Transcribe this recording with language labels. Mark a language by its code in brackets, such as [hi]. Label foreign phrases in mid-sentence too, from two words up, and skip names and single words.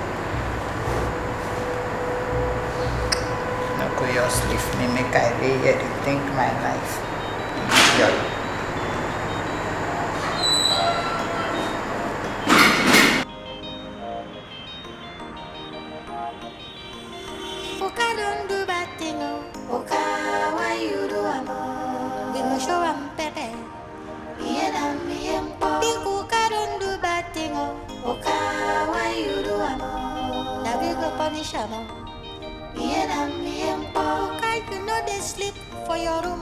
[pcm] No go just leave me make I lay here to think my life. Yeah. Oka don't do bad thing, oh. Oka, why you do am? We will show am pepe. Me and Big Oka don't do bad thing, oh. Oka, why you do am? Now we go punish am. Me and Oka, you know they sleep for your room.